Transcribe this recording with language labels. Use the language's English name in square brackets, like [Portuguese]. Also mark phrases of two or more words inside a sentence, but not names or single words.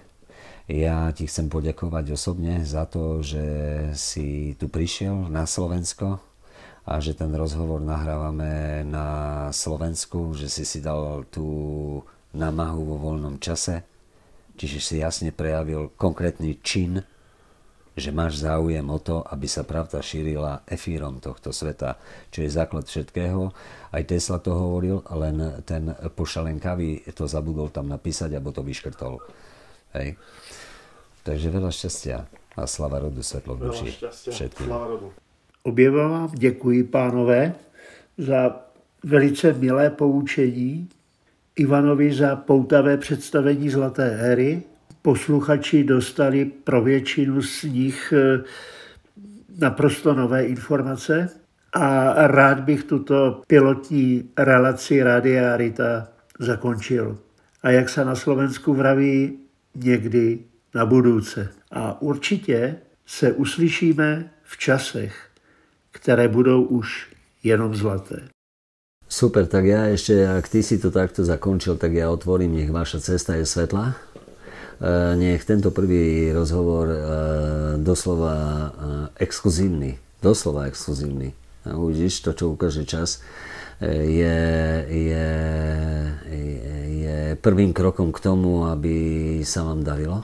[Slovak] Ja ti chcem poďakovať osobne za to, že si tu prišiel na Slovensko a že ten rozhovor nahrávame na Slovensku, že si dal tú námahu vo voľnom čase, čiže si jasne prejavil konkrétny čin, že máš záujem o to, aby sa pravda šírila efírom tohto sveta, čo je základ všetkého. Aj Tesla to hovoril, len ten pošalenkavý to zabudol tam napísať, alebo to vyškrtol. Hej. Takže veľa šťastia a slava rodu, svetlo v duši všetkým. [Czech] Oběma vám děkuji, pánové, za velice milé poučení Ivanovi za poutavé představení Zlaté éry. Posluchači dostali pro většinu z nich naprosto nové informace a rád bych tuto pilotní relaci Rádia Arita zakončil. A jak se na Slovensku vraví, někdy [Slovak] na budúce. [Czech] A určitě se uslyšíme v časech, které budou už jenom zlaté. [Slovak] Super, tak ja ešte, ak ty si to takto zakončil, tak ja otvorím, nech vaša cesta je svetlá. Nech tento prvý rozhovor doslova exkluzívny. Uvidíš, to, čo ukáže čas, je prvým krokom k tomu, aby sa vám darilo.